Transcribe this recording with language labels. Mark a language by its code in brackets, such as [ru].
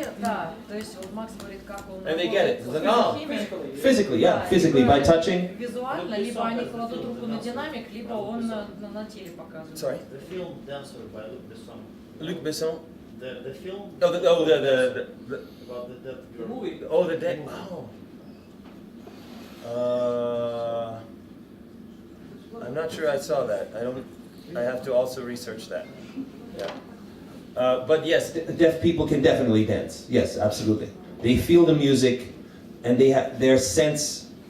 [ru] Да, то есть вот Макс говорит, как он... [en] And they get it. Like, oh, physically, yeah, physically, by touching. [ru] Визуально, либо они кладут руку на динамик, либо он на теле показывает. [en] Sorry? The film Dancer by Luc Besson. Luc Besson? The film? The about the dead girl. Movie. Oh, the dead. Oh. I'm not sure I saw that. I have to also research that. Yeah. But yes, deaf people can definitely dance. Yes, absolutely. They feel the music, and they have their sense